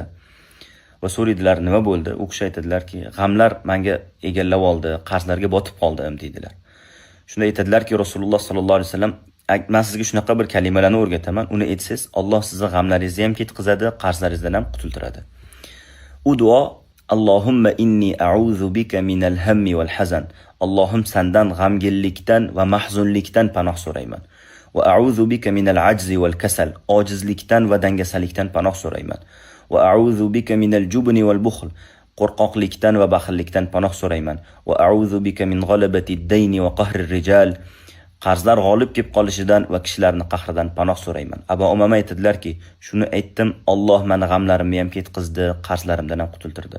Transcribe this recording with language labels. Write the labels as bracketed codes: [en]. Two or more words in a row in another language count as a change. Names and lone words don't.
[uz] Va so'raydilar, nima bo'ldi? U kishi aytadilarki, g'amlar menga egallab oldi, qarzlarga botib qoldim deydilar. Shunda aytadilarki, Rasululloh [ar] صلى الله عليه وسلم [uz] man sizga shunaqa bir kalimalarni o'rgataman, uni aytsangiz, Alloh sizni g'amlaringizni ham ketkazadi, qarzlaringizdan ham qutultiradi. U duo [ar] اللهم إني أعوذ بك من الهم والحزن. [uz] Allohim sendan g'amginlikdan va mahzunlikdan panoh so'rayman. [ar] وأعوذ بك من العجز والكسل. [uz] Ojizlikdan va dangasalikdan panoh so'rayman. [ar] وأعوذ بك من الجبن والبخل. [uz] Qo'rqoqlikdan va baxillikdan panoh so'rayman. [ar] وأعوذ بك من غلبة الدين وقهر الرجال. [uz] Qarzlar g'olib kelib qolishidan va kishilarning qahridan panoh so'rayman. Abu Umama aytadilarki, shuni aytdim, Alloh meni g'amlarimni ham ketkazdi, qarzlarimdan ham qutultirdi.